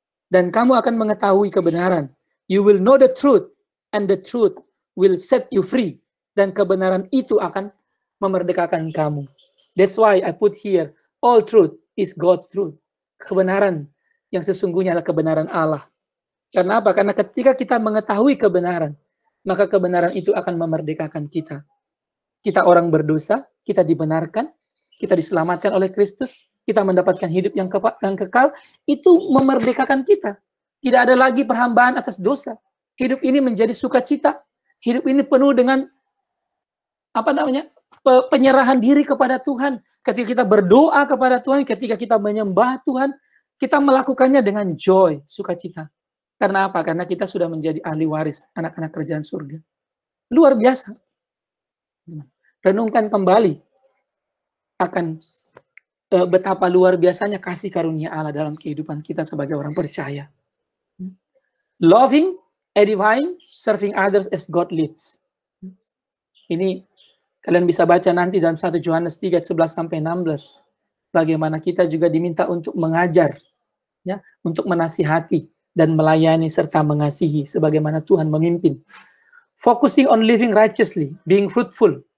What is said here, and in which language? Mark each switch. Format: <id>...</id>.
<id>Dan kamu akan mengetahui kebenaran.</id> <en>You will know the truth, and the truth will set you free.</en> <id>Dan kebenaran itu akan memerdekakan kamu.</id> <en>That's why I put here, all truth is God's truth.</en> <id>Kebenaran yang sesungguhnya adalah kebenaran Allah. Karena apa? Karena ketika kita mengetahui kebenaran, maka kebenaran itu akan memerdekakan kita. Kita orang berdosa, kita dibenarkan, kita diselamatkan oleh Kristus, kita mendapatkan hidup yang kekal, itu memerdekakan kita. Tidak ada lagi perhambaan atas dosa. Hidup ini menjadi sukacita. Hidup ini penuh dengan penyerahan diri kepada Tuhan. Ketika kita berdoa kepada Tuhan, ketika kita menyembah Tuhan, kita melakukannya dengan joy, sukacita. Karena apa? Karena kita sudah menjadi ahli waris anak-anak kerajaan surga. Luar biasa. Renungkan kembali akan betapa luar biasanya kasih karunia Allah dalam kehidupan kita sebagai orang percaya.</id> <en>Loving, edifying, serving others as God leads.</en> <id>Ini kalian bisa baca nanti dalam 1 Yohanes 3, 11-16. Bagaimana kita juga diminta untuk mengajar, ya, untuk menasihati, dan melayani serta mengasihi sebagaimana Tuhan memimpin.</id> <en>Focusing on living righteously, being fruitful.</en>